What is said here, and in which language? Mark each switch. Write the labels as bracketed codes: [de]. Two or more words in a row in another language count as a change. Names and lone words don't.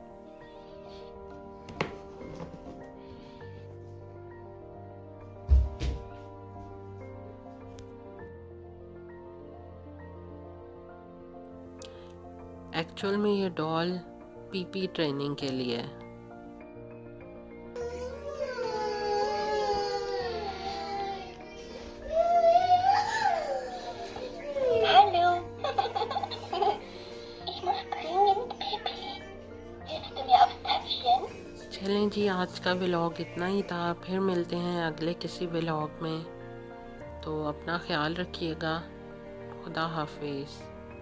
[hi] एक्चुअल में ये [en] doll pipi training [hi] के लिए है। [de] Hallo. Ich muss dringend Pipi. Hilfst du mir aufs Töpfchen? [hi] चलें जी, आज का व्लॉग इतना ही था। फिर मिलते हैं अगले किसी व्लॉग में। तो अपना ख्याल रखिएगा। खुदा हाफिज़।